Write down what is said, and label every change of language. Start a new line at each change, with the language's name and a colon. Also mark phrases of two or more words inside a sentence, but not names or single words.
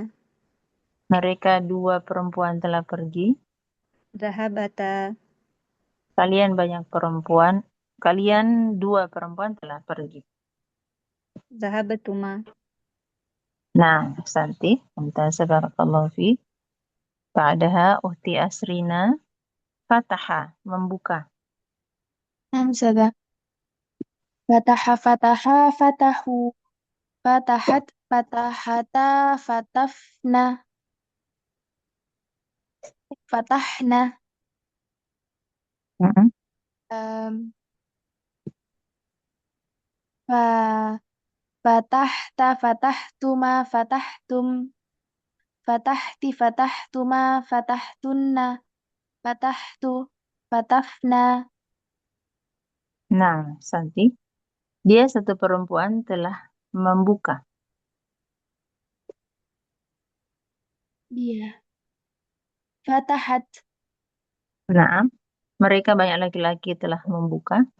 Indonesian: Mereka dua perempuan telah pergi.
Arabic: ذهبتا،
Indonesian: Kalian banyak perempuan. Kalian dua perempuan telah pergi.
Arabic: ذهبتما.
Indonesian: Nah, Santi, mumtazah
Arabic: بارك الله فيك. بعدها أختي asrina فتح, membuka. همزة فتح فتح فتحوا فتحت فتحتا فتفنا فتحنا Mm-mm. أم، فتحت فتحتما فتحتم فتحت فتحتما فتحتن فتحت فتفنا.
Indonesian: Nah, Santi, dia satu perempuan telah membuka. Dia فتحت Nah, mereka banyak laki-laki telah membuka.